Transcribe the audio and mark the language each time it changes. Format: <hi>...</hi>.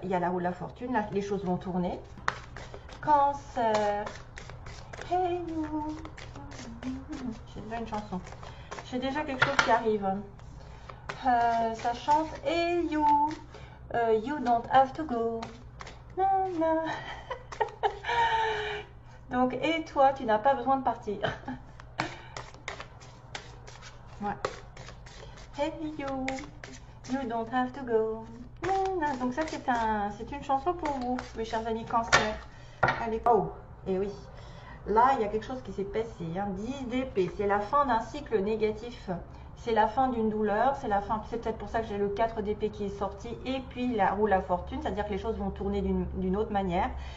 <fr>Il y a la roue de la fortune, là, les choses vont tourner. Cancer.</fr> <en>Hey you.</en> <fr>J'ai déjà une chanson. J'ai déjà quelque chose qui arrive. Ça chante</fr> <en>Hey you. You don't have to go.</en> <fr>Non, non. Donc, et toi, tu n'as pas besoin de partir. Ouais.</fr> <en>Hey you, you don't have to go.</en> <fr>Donc ça c'est une chanson pour vous, mes chers amis Cancer. Allez, oh, et oui, là il y a quelque chose qui s'est passé. 10 d'épée, c'est la fin d'un cycle négatif. C'est la fin d'une douleur, c'est la fin. C'est peut-être pour ça que j'ai le 4 d'épée qui est sorti et puis la roue de la fortune, c'est-à-dire que les choses vont tourner d'une autre manière.</fr>